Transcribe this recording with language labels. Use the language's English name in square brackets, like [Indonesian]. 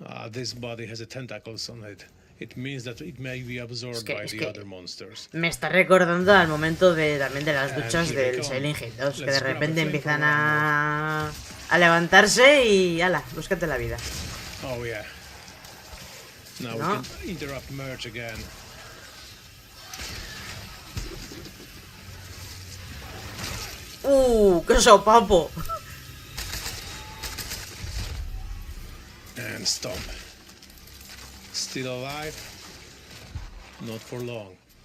[English] This body has a tentacles on it. It means that it may be absorbed by the other monsters. [Spanish] Me está recordando al momento también de las duchas del Silent Hill 2, que de repente empiezan a levantarse y ala, búscate la vida. [English] Oh yeah. Now we can interrupt merge again. [Spanish] ¡Qué sopapo! [English] And stop. Still alive. Not for long.